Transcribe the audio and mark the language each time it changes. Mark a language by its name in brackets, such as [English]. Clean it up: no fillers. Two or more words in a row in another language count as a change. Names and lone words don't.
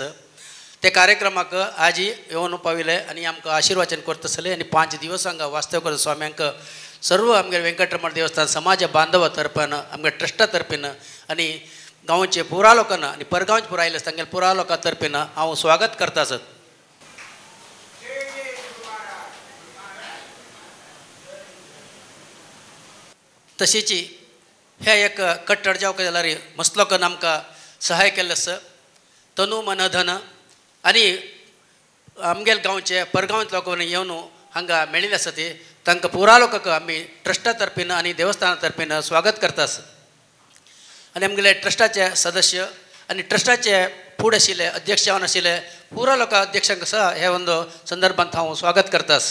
[Konkani] ते कार्यक्रमाक आज येवन पाविले आनी आमकां आशिर्वाचन करता आसले आनी 5 दिवस हांगा वास्तव करता स्वाम्यांक सर्व आमगे वेंकटरमण देवस्थान समाज बांधव तर्फान आमगे ट्रस्टा तर्फेन आनी गांवचे पुरा लोकांना आनी परगांवचे पुरा आयिल्ले तांगेले पुरा लोकां तर्फेन हांव स्वागत करता आसत. तशीच हे एक कट्टड जावक जाल्यार मस्त लोकांनी आमकां सहाय केल्लें आसा. तनु मन धन आनी आमगेले गांवचे परगांवचे लोकांनी येवन हांगा मेळिल्ले आसा ती तांकां पुरा लोकांक आमी ट्रस्टा तर्फेन आनी देवस्थाना तर्फेन स्वागत करता आसा. आनी आमगेले ट्रस्टाचे सदस्य आनी ट्रस्टाचे फूड आशिल्ले अध्यक्ष जावन आशिल्ले पुरा लोकां अध्यक्षांक आसा हे ಒಂದು संदर्भांत हांव स्वागत करता आसा.